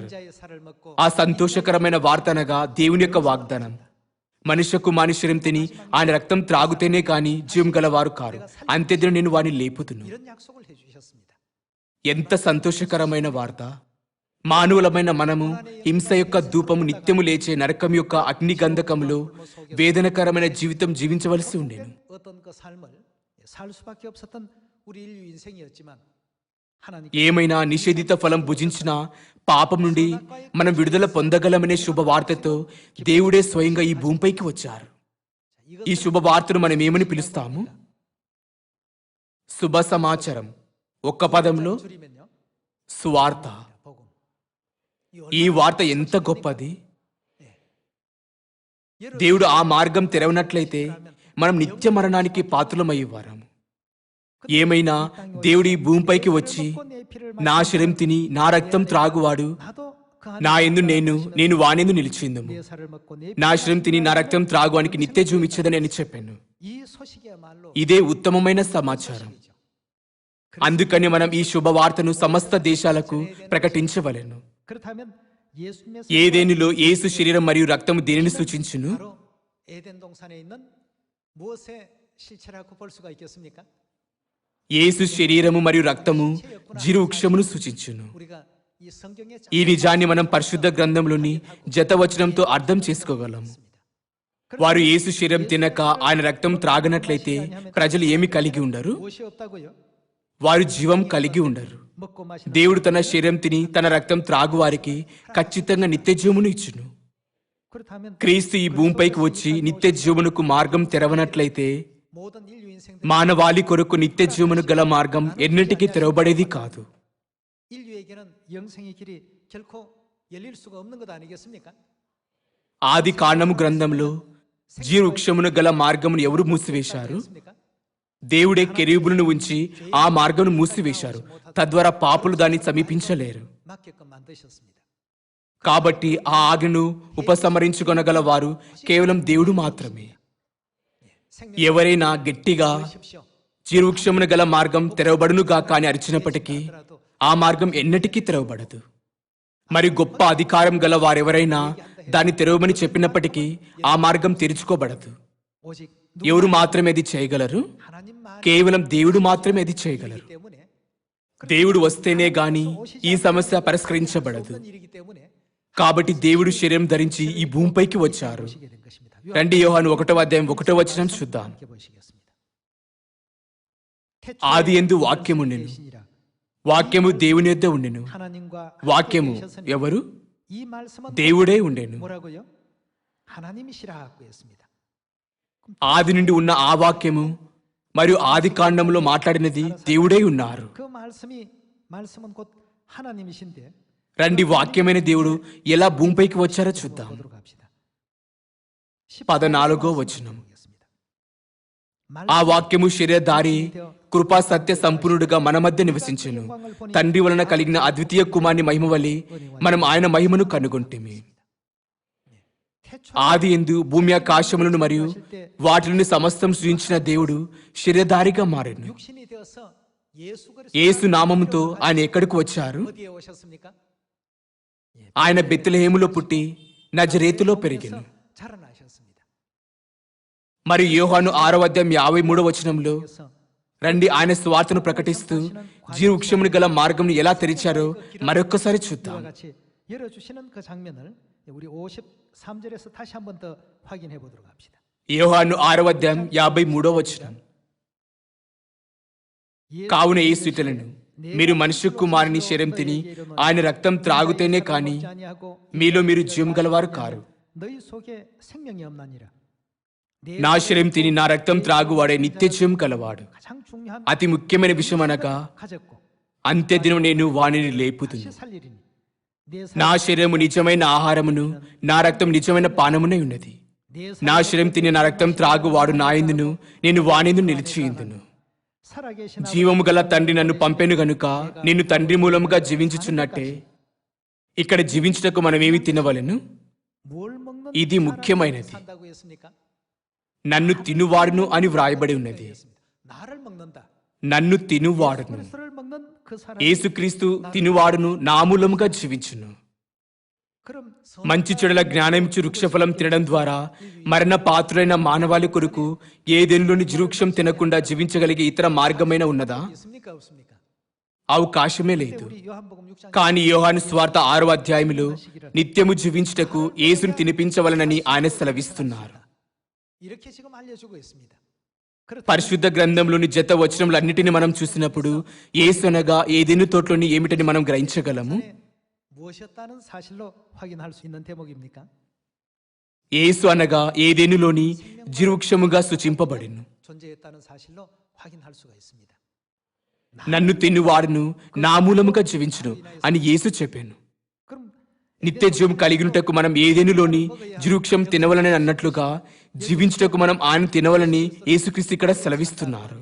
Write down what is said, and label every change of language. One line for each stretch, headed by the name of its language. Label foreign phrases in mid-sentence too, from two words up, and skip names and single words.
Korean: 인자의 살을 먹고
Telugu: ఆ సంతోషకరమైన వార్త అనగా దేవుని యొక్క వాగ్దానం. మనుష్య కుమారుని శరీరం తిని ఆయన రక్తం త్రాగుతేనే కాని జీవం గలవారు కారు, అంత్యదిన నేను వారిని లేపుతును.
Korean: 이런 약속을 해주셨습니다.
Telugu: ఎంత సంతోషకరమైన వార్త! మానవులమైన మనము హింస యొక్క ధూపము నిత్యము లేచే నరకం యొక్క అగ్నిగంధకములో వేదనకరమైన జీవితం జీవించవలసి ఉండేను.
Korean: 어떤 그 삶을 살 수밖에 없었던 우리 인류 인생이었지만 하나님
Telugu: ఏమైనా నిషేధిత ఫలం భుజించిన పాపం నుండి మనం విడుదల పొందగలమనే శుభవార్తతో దేవుడే స్వయంగా ఈ భూమిపైకి వచ్చారు. ఈ శుభవార్తను మనం ఏమని పిలుస్తాము? శుభ సమాచారం. ఒక్క పదంలో
Korean: 줄이면요.
Telugu: సువార్త.
Korean: 복음.
Telugu: ఈ వార్త ఎంత గొప్పది!
Korean: 예를
Telugu: దేవుడు ఆ మార్గం తెరవనట్లయితే మనం నిత్య మరణానికి పాత్రలమయ్యేవారము. ఏమైనా దేవుడు ఈ భూమిపైకి వచ్చి నా శరీరం తిని నా రక్తం త్రాగువాడు
Korean: 나도 그
Telugu: నా యందు నేను వానెందు నిలిచిందము.
Korean: 내 살을 먹고 내
Telugu: నా శరీరం తిని నా రక్తం త్రాగువానికి నిత్య జీవం ఇచ్చేదని అని చెప్పాను.
Korean: 이 소식이야말로
Telugu: ఇదే ఉత్తమమైన సమాచారం. అందుకని మనం ఈ శుభవార్తను సమస్త దేశాలకు ప్రకటించవలెను.
Korean: 그렇다면 예수님의
Telugu: ఏదేనిలో యేసు శరీరం మరియు రక్తము దేనిని సూచించును?
Korean: 바로 에덴 동산에 있는 무엇의 실체라고 볼 수가 있겠습니까?
Telugu: యేసు శరీరము మరియు రక్తము జీవవృక్షమును సూచించును.
Korean: 우리가 이 성경의
Telugu: ఈ నిజాన్ని మనం పరిశుద్ధ గ్రంథంలోని జతవచనంతో అర్థం చేసుకోగలము. వారు యేసు శరీరం తినక ఆయన రక్తం త్రాగనట్లయితే ప్రజలు ఏమి కలిగి ఉండరు?
Korean: 무엇이 없다고요?
Telugu: వారు జీవం కలిగి ఉండరు.
Korean: 먹고 마시는
Telugu: దేవుడు తన శరీరం తిని తన రక్తం త్రాగు వారికి ఖచ్చితంగా నిత్య జీవమును ఇచ్చును.
Korean: 그렇다면
Telugu: క్రీస్తు ఈ భూమిపైకి వచ్చి నిత్య జీవమునకు మార్గం తెరవనట్లయితే
Korean: 모든 인류 인생
Telugu: మానవాళి కొరకు నిత్య జీవమును గల మార్గం ఎన్నిటికీ తెరవబడేది కాదు.
Korean: 인류에게는 영생의 길이 결코 열릴 수가 없는 것 아니겠습니까?
Telugu: ఆది కాండము గ్రంథంలో జీవవృక్షమును గల మార్గమును ఎవరు మూసివేశారు?
Korean: 그렇습니까?
Telugu: దేవుడే కెరూబులను ఉంచి ఆ మార్గమును మూసివేశారు. తద్వారా పాపులు దాన్ని సమీపించలేరు.
Korean: 맡게끔 만드셨습니다.
Telugu: కాబట్టి ఆ ఆజ్ఞను ఉపసంహరించుకొనగల వారు కేవలం దేవుడు మాత్రమే. ఎవరైనా గట్టిగా
Korean: 하십시오.
Telugu: జీవవృక్షమును గల మార్గం తెరవబడునుగా కాని అరిచినప్పటికీ ఆ మార్గం ఎన్నటికీ తెరవబడదు. మరి గొప్ప అధికారం గల వారెవరైనా దాన్ని తెరవమని చెప్పినప్పటికీ ఆ మార్గం తెరుచుకోబడదు.
Korean: 오직
Telugu: ఎవరు మాత్రమే అది చేయగలరు?
Korean: 하나님만
Telugu: కేవలం దేవుడు మాత్రమే అది చేయగలరు.
Korean: 때문에
Telugu: దేవుడు వస్తేనే గాని ఈ సమస్య పరిష్కరించబడదు.
Korean: 없는 일이기 때문에
Telugu: కాబట్టి దేవుడు శరీరం ధరించి ఈ భూమిపైకి వచ్చారు.
Korean: 보시게 된 것입니다.
Telugu: రండి యోహాను 1వ అధ్యాయం 1వ వచనం చూద్దాం.
Korean: 함께 보시겠습니다.
Telugu: ఆది యందు వాక్యము ఉండెను,
Korean: 계시니라.
Telugu: వాక్యము దేవుని యొద్ద ఉండెను,
Korean: 하나님과
Telugu: వాక్యము
Korean: 함께 계셨으니
Telugu: ఎవరు?
Korean: 이 말씀은
Telugu: దేవుడే ఉండెను.
Korean: 뭐라고요? 하나님이시라고 했습니다.
Telugu: ఆది నుండి ఉన్న ఆ వాక్యము మరియు ఆది కాండంలో మాట్లాడినది దేవుడే ఉన్నారు.
Korean: 그 말씀은 곧 하나님이신데
Telugu: రండి వాక్యమైన దేవుడు ఎలా భూమిపైకి వచ్చారో చూద్దాం.
Korean: 보도록 합시다.
Telugu: 14వ వచనం.
Korean: 보겠습니다.
Telugu: ఆ వాక్యము శరీరధారి కృపా సత్య సంపూర్ణుడుగా మన మధ్య నివసించెను. తండ్రి వలన కలిగిన అద్వితీయ కుమారుని మహిమ వలె మనం ఆయన మహిమను కనుగొంటిమి. ఆది యందు భూమి ఆకాశములను మరియు వాటిని సమస్తం సృజించిన దేవుడు శరీరధారిగా మారెను.
Korean: 육신이 되어서 예수
Telugu: యేసు నామముతో ఆయన ఎక్కడికి వచ్చారు?
Korean: 어디에 오셨습니까?
Telugu: ఆయన బెత్లెహేములో పుట్టి నజరేతులో పెరిగెను.
Korean: 자라나셨습니다.
Telugu: మరియు యోహాను 6:53
Korean: 그래서
Telugu: రండి ఆయన స్వార్థను ప్రకటిస్తూ జీవవృక్షమును గల మార్గమును ఎలా తెరిచారో మరొక్కసారి చూద్దాం.
Korean: 이와 같이 열어주시는 그 장면을 우리 53절에서 다시 한 번 더 확인해 보도록 합시다.
Telugu: యోహాను 6:53 కావున యేసు ఇట్లనెను, మీరు మనుష్య కుమారుని శరీరం తిని ఆయన రక్తం త్రాగుతేనే కాని మీలో మీరు జీవం గలవారు కారు.
Korean: 너희 속에 생명이 없나니라.
Telugu: నా శరీరం తిని నా రక్తం త్రాగువాడే నిత్య జీవం గలవాడు.
Korean: 가장 중요한
Telugu: అతి ముఖ్యమైన విషయం అనగా
Korean: 가졌고
Telugu: అంత్యదినం నేను వానిని లేపుతును.
Korean: 다시 살리리니 내
Telugu: నా శరీరము నిజమైన ఆహారమును నా రక్తం నిజమైన పానమునై ఉన్నది. నా శరీరం తిని నా రక్తం త్రాగువాడు నా యందును నేను వానిందు నిలిచియుందును.
Korean: 살아계신
Telugu: జీవము గల తండ్రి నన్ను పంపెను గనుక నిన్ను తండ్రి మూలముగా జీవించుచున్నట్టే ఇక్కడ జీవించుటకు మనమేమి తినవలెను?
Korean: 뭘 먹는
Telugu: ఇది ముఖ్యమైనది.
Korean: 산다고 했습니까?
Telugu: నన్ను తినువాడును అని వ్రాయబడి ఉన్నది.
Korean: 나를 먹는다.
Telugu: నన్ను తినువాడును.
Korean: 그리스도를 먹는 그 사람.
Telugu: యేసుక్రీస్తు తినువాడును నా మూలముగా జీవించును.
Korean: 그럼
Telugu: మంచి చెడుల జ్ఞానమిచ్చు వృక్షఫలం తినడం ద్వారా మరణ పాత్రులైన మానవాళి కొరకు ఏదెన్లోని వృక్షం తినకుండా జీవించగలిగే ఇతర మార్గమైన ఉన్నదా?
Korean: 있습니까 없습니까?
Telugu: అవకాశమే లేదు.
Korean: 우리 요한복음 6장
Telugu: కానీ యోహాను స్వార్థ 6వ నిత్యము జీవించుటకు యేసును తినిపించవలనని ఆయన సెలవిస్తున్నారు.
Korean: 이렇게 지금 알려주고 있습니다.
Telugu: పరిశుద్ధ గ్రంథంలోని జత వచనములన్నిటిని మనం చూసినప్పుడు యేసు అనగా ఏదెను తోటలోని ఏమిటని మనం గ్రహించగలము.
Korean: 무엇이었다는 사실로 확인할 수 있는 대목입니까?
Telugu: యేసు అనగా ఏదెనులోని జీవవృక్షముగా సూచింపబడెను.
Korean: 존재했다는 사실로 확인할 수가 있습니다.
Telugu: నన్ను తినువాడును నా మూలముగా జీవించును అని యేసు చెప్పాను.
Korean: 그럼
Telugu: నిత్య జీవం కలిగినటకు మనం ఏదెనులోని జీవవృక్షం తినవలని అన్నట్లుగా జీవించుటకు మనం ఆయన తినవలని యేసుక్రీస్తు ఇక్కడ సెలవిస్తున్నారు.